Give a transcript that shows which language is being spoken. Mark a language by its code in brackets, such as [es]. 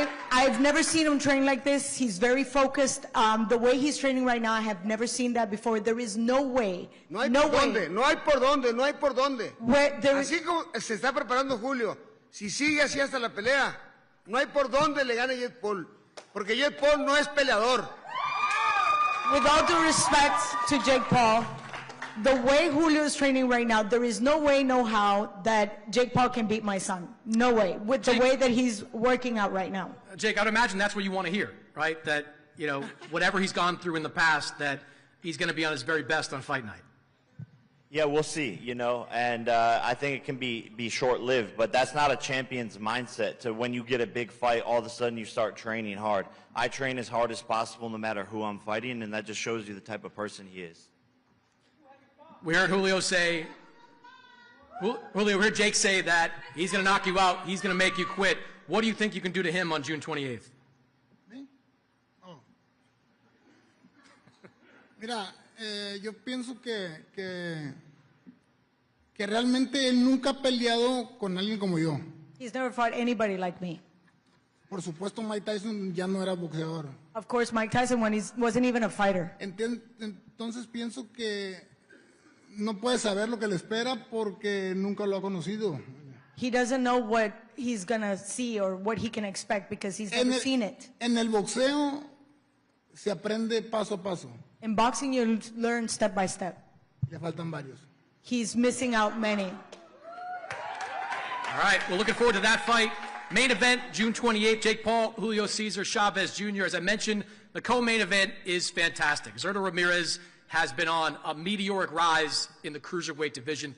[en] I've never seen him train like this. He's very focused. The way he's training right now, I have never seen that before. There is no way. [es] No hay por dónde, no hay por dónde, no hay por dónde. Así como se está preparando Julio, si sigue así hasta la pelea, no hay por dónde le gane Jake Paul. Porque Jake Paul no es peleador. [en] With all due respect to Jake Paul, the way Julio is training right now, there is no way, no how that Jake Paul can beat my son. No way. With the way that he's working out right now. Jake, I'd imagine that's what you want to hear, right? That, you know, whatever he's gone through in the past, that he's going to be on his very best on fight night. Yeah, we'll see, you know, and I think it can be short-lived, but that's not a champion's mindset to when you get a big fight, all of a sudden you start training hard. I train as hard as possible no matter who I'm fighting, and that just shows you the type of person he is. We heard Julio say, we heard Jake say that he's going to knock you out, he's going to make you quit. What do you think you can do to him on June 28th? [es] ¿Sí? Oh. Mira, yo pienso que realmente él nunca ha peleado con alguien como yo. [en] He's never fought anybody like me. [es] Por supuesto, Mike Tyson ya no era boxeador. [en] Of course, Mike Tyson wasn't even a fighter. [es] Entonces pienso que no puede saber lo que le espera porque nunca lo ha conocido. [en] He doesn't know what he's going to see or what he can expect because he's never seen it. [es] En el boxeo se aprende paso a paso. [en] In boxing, you learn step by step. [es] Le faltan varios. [en] He's missing out many. All right, we're looking forward to that fight. Main event, June 28th, Jake Paul, Julio Cesar, Chavez Jr. As I mentioned, the co-main event is fantastic. Zurdo Ramirez has been on a meteoric rise in the cruiserweight division.